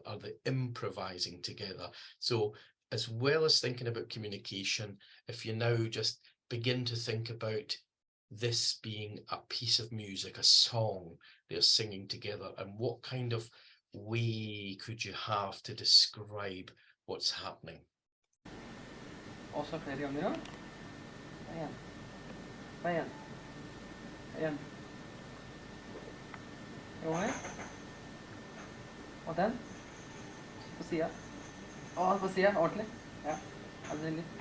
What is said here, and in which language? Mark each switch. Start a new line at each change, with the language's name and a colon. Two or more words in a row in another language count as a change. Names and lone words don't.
English: Are they improvising together? So as well as thinking about communication, if you now just begin to think about this being a piece of music, a song they're singing together, and what kind of way could you have to describe what's happening?
Norwegian: Også flere ganger, da. En. Jo, her. Og den. På siden. På siden, ordentlig. Ja, det litt.